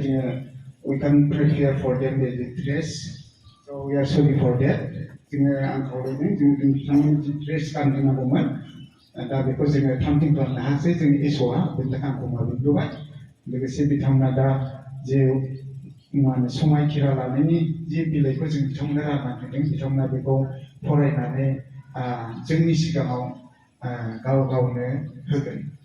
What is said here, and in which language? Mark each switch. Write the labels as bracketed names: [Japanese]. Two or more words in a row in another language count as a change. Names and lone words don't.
[Bodo] जोङो [English] we can prepare for them the dress so we are sorry for that [Bodo] जोङो आं खावलायदों जों बिथांमोननि dress गानहोनांगौमोन दा बेखौ जोङो थामथिं खालामनो हायासै जोंनि एस'आ बेनि थाखाय आंखौ माबिग्रोबाय लोगोसे बिथांमोना दा जे माने समायखिरा लानायनि जे बिलाइखौ जों बिथांमोना रानना होदों बिथांमोना बेखौ फरायनानै जोंनि सिगाङाव गाव गावनो होगोन